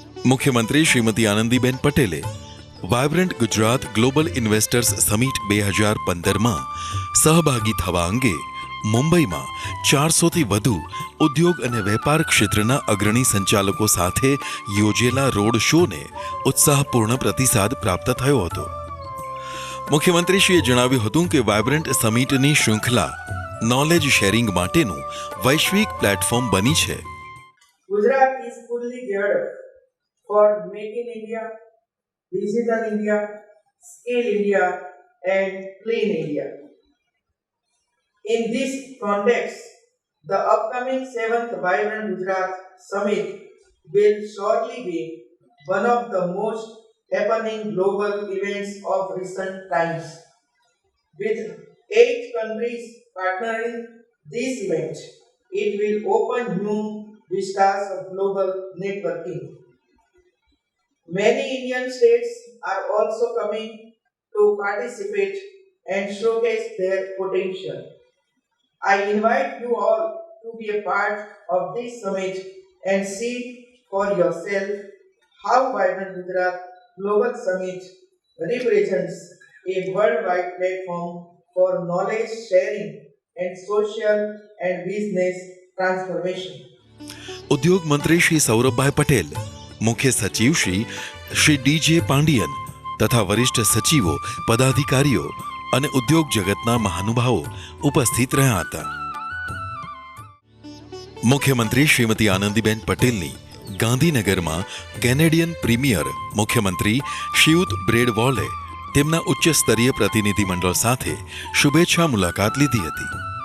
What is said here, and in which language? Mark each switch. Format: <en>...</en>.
<gu>મુખ્યમંત્રી શ્રીમતી આનંદીબેન પટેલે vibrant Gujarat global investors summit 2015માં સહભાગી થવા અંગે મુંબઈમાં 400થી વધુ ઉદ્યોગ અને વેપાર ક્ષેત્રના અગ્રણી સંચાલકો સાથે યોજેલા રોડ શોને ઉત્સાહપૂર્ણ પ્રતિસાદ પ્રાપ્ત થયો હતો. મુખ્યમંત્રીશ્રીએ જણાવ્યું હતું કે વાયબ્રન્ટ સમિટની શૃંખલા નોલેજ શેરિંગ માટેનું વૈશ્વિક પ્લેટફોર્મ બની છે.</gu> <en>Gujarat is fully geared up for Make in India, Digital India, Skill India and Clean India. In this context, the upcoming 7th Vibrant Gujarat Summit will surely be one of the most happening global events of recent times. With 8 countries partnering this event, it will open new vistas of global networking. Many Indian states are also coming to participate and showcase their potential. I invite you all to be a part of this summit and see for yourself how Vibrant Gujarat Global Summit represents a worldwide platform for knowledge sharing and social and business transformation.</en> <gu>ઉદ્યોગ મંત્રી શ્રી સૌરભભાઈ પટેલ, મુખ્ય સચિવ Shri DJ Pandian તથા વરિષ્ઠ સચિવો, પદાધિકારીઓ અને ઉદ્યોગ જગતના મહાનુભાવો ઉપસ્થિત રહ્યા હતા. મુખ્યમંત્રી શ્રીમતી આનંદીબેન પટેલની ગાંધીનગરમાં કેનેડિયન પ્રીમિયર મુખ્યમંત્રી શ્રીયુત બ્રેડ વોલે તેમના ઉચ્ચ સ્તરીય પ્રતિનિધિમંડળ સાથે શુભેચ્છા મુલાકાત લીધી હતી.</gu>